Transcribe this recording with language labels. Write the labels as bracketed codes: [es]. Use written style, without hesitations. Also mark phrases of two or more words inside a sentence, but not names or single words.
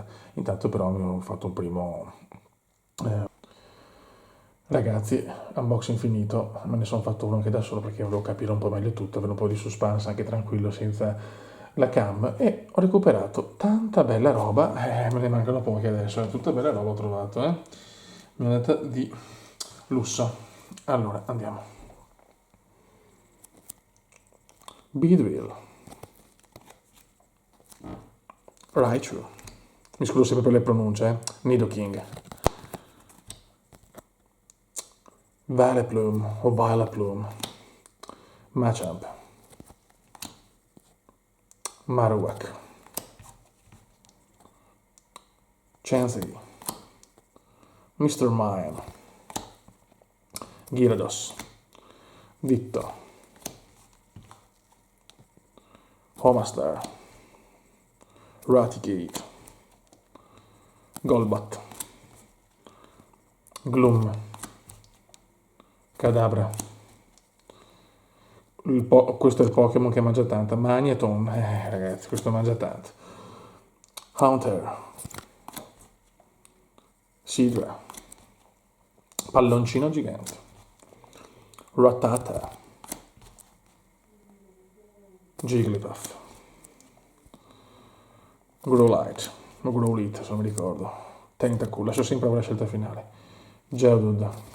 [it] Intanto però mi ho fatto un primo... Ragazzi, unboxing finito, me ne sono fatto uno anche da solo perché volevo capire un po' meglio tutto, avere un po' di suspense anche tranquillo senza la cam, e ho recuperato tanta bella roba, me ne mancano poche adesso, tutta bella roba ho trovato, mi è andata di lusso. Allora, andiamo. Beedrill, Raichu, mi scuso sempre per le pronunce, Nidoking, Vileplume o Vileplume, Machamp, Marowak, Chansey, Mr. Mime, Gyarados, Ditto, Homastar, Raticate, Golbat, Gloom, Kadabra, Questo è il Pokémon che mangia tanto. Magneton, ragazzi, questo mangia tanto. Haunter, Sidra, palloncino gigante, Rattata, Jigglypuff, Growlite, o Growlite se non mi ricordo, Tentacool, lascio sempre la scelta finale, Geodude,